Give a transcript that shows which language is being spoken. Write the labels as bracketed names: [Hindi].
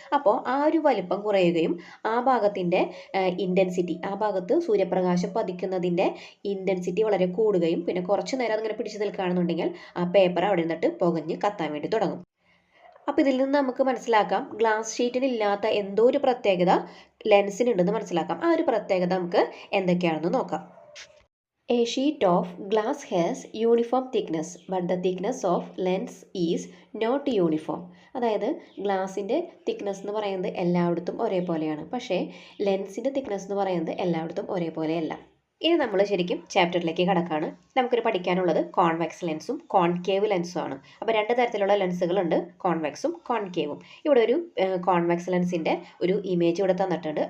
[Malayalam] അപ്പോൾ ആ ഒരു വലിപ്പം കുറയുകയും ആ ഭാഗത്തിൻ്റെ ഇൻറ്റൻസിറ്റി, ആ ഭാഗത്ത് സൂര്യപ്രകാശം പതിക്കുന്നതിൻ്റെ ഇൻറ്റൻസിറ്റി വളരെ കൂടുകയും പിന്നെ കുറച്ച് നേരം അതിങ്ങനെ പിടിച്ചു നിൽക്കുകയാണെന്നുണ്ടെങ്കിൽ ആ പേപ്പർ അവിടെ നിന്നിട്ട് പുകഞ്ഞ് കത്താൻ വേണ്ടി തുടങ്ങും. അപ്പോൾ ഇതിൽ നിന്ന് നമുക്ക് മനസ്സിലാക്കാം, ഗ്ലാസ് ഷീറ്റിന് ഇല്ലാത്ത എന്തോ ഒരു പ്രത്യേകത ലെൻസിനുണ്ടെന്ന് മനസ്സിലാക്കാം. ആ ഒരു പ്രത്യേകത നമുക്ക് എന്തൊക്കെയാണെന്ന് നോക്കാം. [English] A sheet of glass has uniform thickness, but the thickness of lens is not uniform. [Malayalam] അതായത് ഗ്ലാസിൻ്റെ തിക്നെസ് എന്ന് പറയുന്നത് എല്ലായിടത്തും ഒരേപോലെയാണ്, പക്ഷേ ലെൻസിൻ്റെ തിക്നെസ് എന്ന് പറയുന്നത് എല്ലായിടത്തും ഒരേപോലെയല്ല. ഇനി നമ്മൾ ശരിക്കും ചാപ്റ്ററിലേക്ക് കടക്കാണ്. നമുക്കൊരു പഠിക്കാനുള്ളത് കോൺവെക്സ് ലെൻസും കോൺകേവ് ലെൻസും ആണ്. അപ്പോൾ രണ്ട് തരത്തിലുള്ള ലെൻസുകളുണ്ട്, കോൺവെക്സും കോൺകേവും. ഇവിടെ ഒരു കോൺവെക്സ് ലെൻസിൻ്റെ ഒരു ഇമേജ് ഇവിടെ തന്നിട്ടുണ്ട്.